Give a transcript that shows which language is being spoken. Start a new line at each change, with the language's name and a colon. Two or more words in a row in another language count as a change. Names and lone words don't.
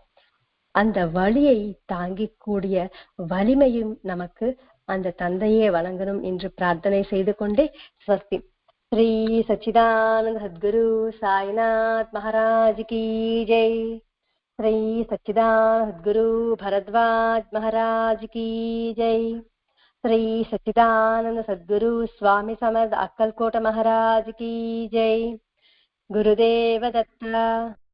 Tamil: அந்த வலியை தாங்கிக் கூடிய வலிமையும் நமக்கு அந்த தந்தையே வழங்கணும் என்று பிரார்த்தனை செய்து கொண்டே ஸ்வஸ்தி.
Hindi: श्री सच्चिदानंद सद्गुरु साईनाथ महाराज की जय. श्री सच्चिदानंद सद्गुरु भरद्वाज महाराज की जय. श्री सच्चिदानंद सद्गुरु स्वामी समर्थ अक्कलकोट महाराज की जय. गुरुदेव दत्त.